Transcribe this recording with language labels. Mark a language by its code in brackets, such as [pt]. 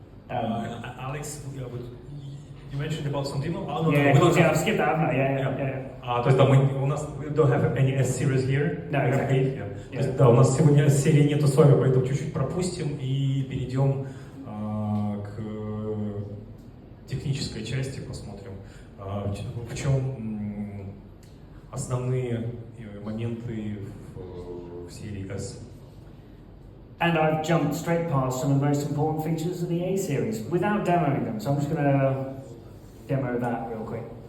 [en] Alex, you mentioned about some demo? I've skipped that, haven't I? Yeah. То есть у нас we don't have any S series here. No, exactly. [ru] То есть, у нас сегодня серии нету с вами, поэтому чуть-чуть пропустим и перейдем к технической части, посмотрим, в чем основные моменты в серии S. [en] And I've jumped straight past some of the most important features of the A series without demoing them, so I'm just going to demo that real quick.